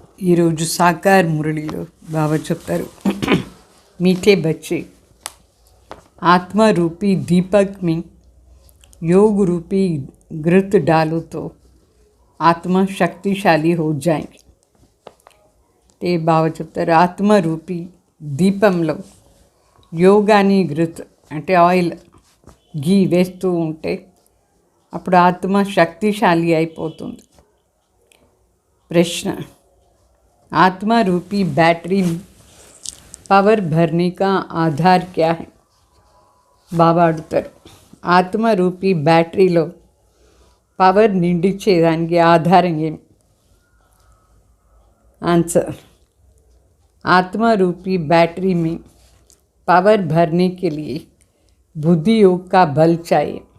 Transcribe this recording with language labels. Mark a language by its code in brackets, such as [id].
[te] ఈరోజు సాకార్ మురళిలో బాబా చెప్తారు, [hi] मीठे बच्चे, आत्मा रूपी दीपक में योग रूपी घृत डालो तो आत्मा शक्तिशाली हो जाएंगे. [te] ते బాబా చెప్తారు, ఆత్మ రూపీ దీపంలో యోగాని ఘృత్ అంటే ఆయిల్ ఘీ వేస్తూ ఉంటే అప్పుడు ఆత్మ శక్తిశాలి అయిపోతుంది. [hi] प्रश्न, आत्मा रूपी बैटरी में पावर भरने का आधार क्या है? [te] బాబా అడుగుతారు, ఆత్మ రూపీ బ్యాటరీలో పవర్ నిండించేదానికి ఆధారం ఏమి? [hi] आंसर, आत्मा रूपी बैटरी में पावर भरने के लिए बुद्धि योग का बल चाहिए.